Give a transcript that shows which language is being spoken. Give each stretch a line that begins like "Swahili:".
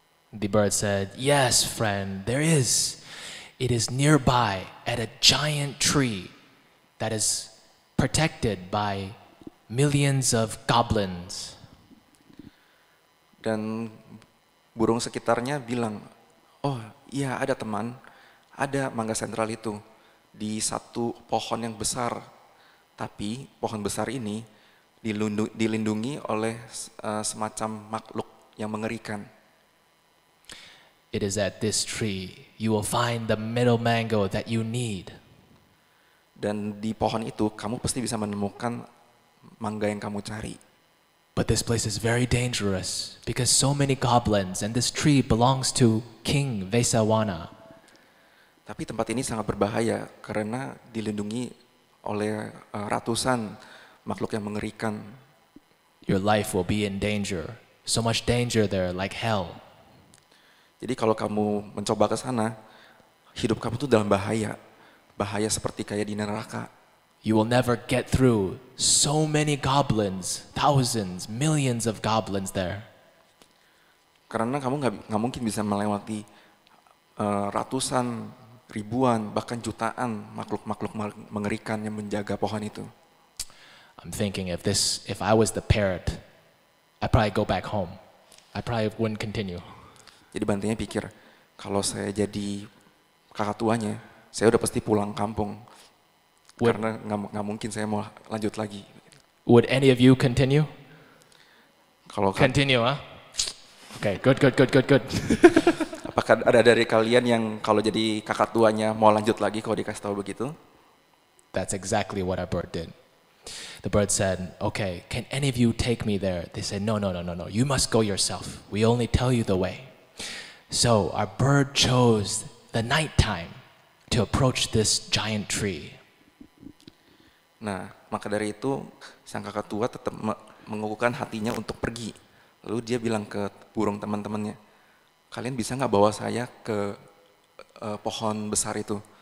English: The bird said, "Yes, friend, there is. It is nearby at a giant tree that is protected by millions of goblins."
Indonesian: Dan burung sekitarnya bilang, "Oh iya, ada teman, ada mangga sentral itu di satu pohon yang besar. Tapi pohon besar ini dilindungi oleh semacam makhluk yang mengerikan."
English: It is at this tree you will find the middle mango that you need.
Indonesian: Dan di pohon itu kamu pasti bisa menemukan mangga yang kamu cari.
English: But this place is very dangerous because so many goblins and this tree belongs to King Vesawana.
Indonesian: Tapi tempat ini sangat berbahaya karena dilindungi oleh ratusan makhluk yang mengerikan.
English: Your life will be in danger. So much danger there like hell.
Indonesian: Jadi kalau kamu mencoba ke sana, hidup kamu tuh dalam bahaya. Bahaya seperti kayak di neraka.
English: You will never get through so many goblins, thousands, millions of goblins there.
Indonesian: Karena kamu nggak mungkin bisa melewati ratusan, ribuan, bahkan jutaan makhluk-makhluk mengerikan yang menjaga pohon itu.
English: I'm thinking if I was the parrot, I'd probably go back home. I probably wouldn't continue.
Indonesian: Jadi Bantenya pikir, kalau saya jadi kakak tuanya, saya udah pasti pulang kampung. Karena nggak mungkin saya mau lanjut lagi.
English: Would any of you continue?
Indonesian: Kalau
English: continue, huh? Okay, good.
Indonesian: Apakah ada dari kalian yang kalau jadi kakak tuanya mau lanjut lagi kalau dikasih tahu begitu?
English: That's exactly what our bird did. The bird said, "Okay, can any of you take me there?" They said, No. You must go yourself. We only tell you the way." So our bird chose the nighttime to approach this giant tree.
Indonesian: Nah, maka dari itu sang kakak tua tetap mengukuhkan hatinya untuk pergi. Lalu dia bilang ke burung teman-temannya, "Kalian bisa nggak bawa saya ke pohon besar itu?"